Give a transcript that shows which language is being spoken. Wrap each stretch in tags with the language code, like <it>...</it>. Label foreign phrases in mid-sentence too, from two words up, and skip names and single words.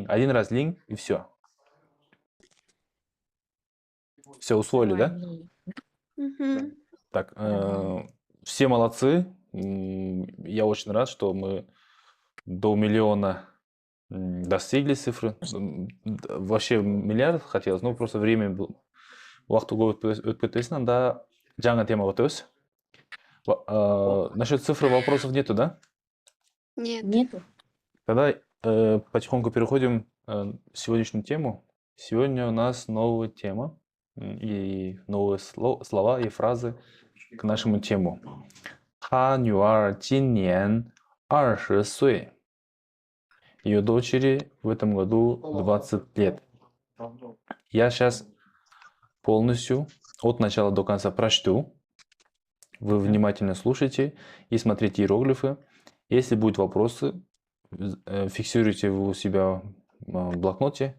<ru>Один раз линь и все. Все усвоили, да? Так, все молодцы. Я очень рад, что мы до миллиона достигли цифры. Вообще миллиард хотелось, но просто время было.</ru> <kk>Уақыт өтіп кетпесін, анда жаңа тема өтеміз.</kk> <ru>Насчет цифры вопросов нету, да? Нет. Нету. Тогда потихоньку переходим в сегодняшнюю тему. Сегодня у нас новая тема и новые слова и фразы к нашему тему.</ru> <zh>他女儿今年20岁.</zh> <ru>Ее дочери в этом году 20 лет. Я сейчас полностью от начала до конца прочту. Вы внимательно слушайте и смотрите иероглифы. Если будут вопросы, фиксируйте вы у себя в блокноте.</ru>